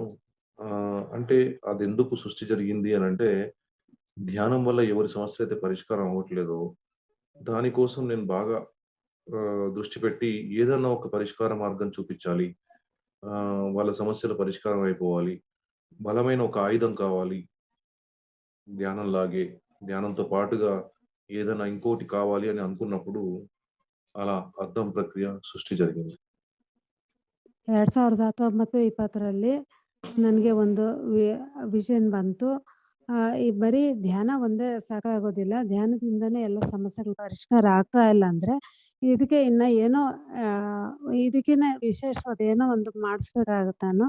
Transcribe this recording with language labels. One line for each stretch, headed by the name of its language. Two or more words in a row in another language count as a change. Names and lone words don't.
Telugu: అంటే అదెందుకు సృష్టి జరిగింది అనంటే, ధ్యానం వల్ల ఎవరి సమస్యలైతే పరిష్కారం అవ్వట్లేదో, దానికోసం నేను బాగా దృష్టి పెట్టి ఏదన్నా ఒక పరిష్కార మార్గం చూపిచ్చాలి. వాళ్ళ సమస్యల పరిష్కారం అయిపోవాలి. బలమైన ఒక ఆయుధం కావాలి. ధ్యానంలాగే, ధ్యానంతో పాటుగా ఏదన్నా ఇంకోటి కావాలి అని అనుకున్నప్పుడు, అలా అద్దం ప్రక్రియ సృష్టి జరిగింది. 2019,
Kannada: 20ರಲ್ಲಿ ನನಗೆ ಒಂದು ವಿಷನ್ ಬಂತು. ಈ ಬರೀ ಧ್ಯಾನ ಒಂದೇ ಸಾಕಾಗೋದಿಲ್ಲ. ಧ್ಯಾನದಿಂದನೇ ಎಲ್ಲ ಸಮಸ್ಯೆಗಳು ಪರಿಷ್ಕಾರ ಆಗ್ತಾ ಇಲ್ಲ ಅಂದ್ರೆ, ಇದಕ್ಕೆ ಇನ್ನ ಏನೋ ಇದಕ್ಕಿನ್ನ ವಿಶೇಷವಾದ ಏನೋ ಒಂದು ಮಾಡಿಸ್ಬೇಕಾಗತ್ತೆ ನಾನು.